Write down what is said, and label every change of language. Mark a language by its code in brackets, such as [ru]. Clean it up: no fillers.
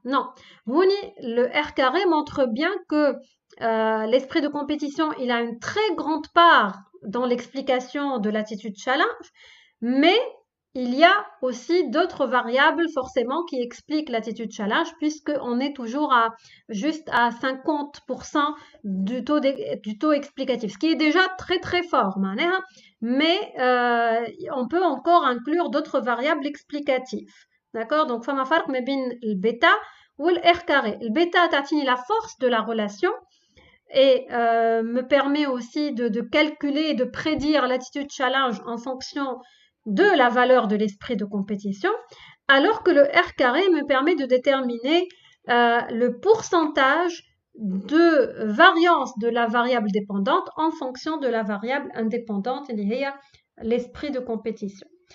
[fr] Non, le R carré montre bien que l'esprit de compétition, il a une très grande part dans l'explication de l'attitude challenge, mais il y a aussi d'autres variables forcément qui expliquent l'attitude challenge, puisqu'on est toujours juste à 50% du taux explicatif, ce qui est déjà très très fort, mais on peut encore inclure d'autres variables explicatives. D'accord? Donc, [ar] فما فرق ما بين البيتا والR carré. [fr] Le bêta tatine la force de la relation et me permet aussi de calculer et de prédire l'attitude challenge en fonction de la valeur de l'esprit de compétition, alors que le R carré me permet de déterminer le pourcentage de variance de la variable dépendante en fonction de la variable indépendante, l'esprit de compétition.